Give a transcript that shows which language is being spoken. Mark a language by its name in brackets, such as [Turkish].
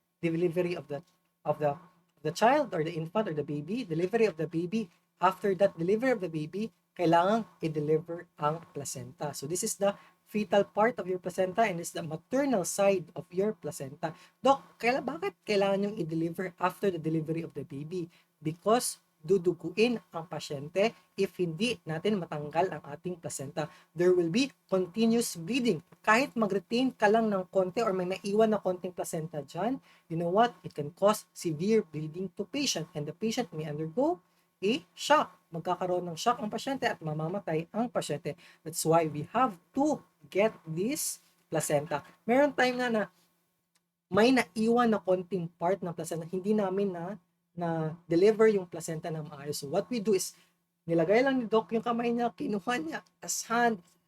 [English] Delivery of the child or the infant or the baby, delivery of the baby. After that delivery of the baby, [Filipino] kailangan i-deliver ang placenta. [English] So this is the fetal part of your placenta and this is the maternal side of your placenta. [Filipino] Doc, bakit kailangan yung i-deliver [English] after the delivery of the baby? [Filipino] Because duduguin ang pasyente if hindi natin matanggal ang ating placenta. [English] There will be continuous bleeding. [Filipino] Kahit mag-retain ka lang ng konti or may naiwan na konting placenta dyan, [English] you know what? It can cause severe bleeding to patient and the patient may undergo a shock. [Filipino] Magkakaroon ng shock ang pasyente at mamamatay ang pasyente. [English] That's why we have to get this placenta. [Filipino] Meron time na may naiwan na konting part ng placenta, hindi namin na deliver yung placenta ng maayos. [English] So what we do is, [Filipino] nilagay lang ni Doc yung kamay niya, kinuha niya as hand.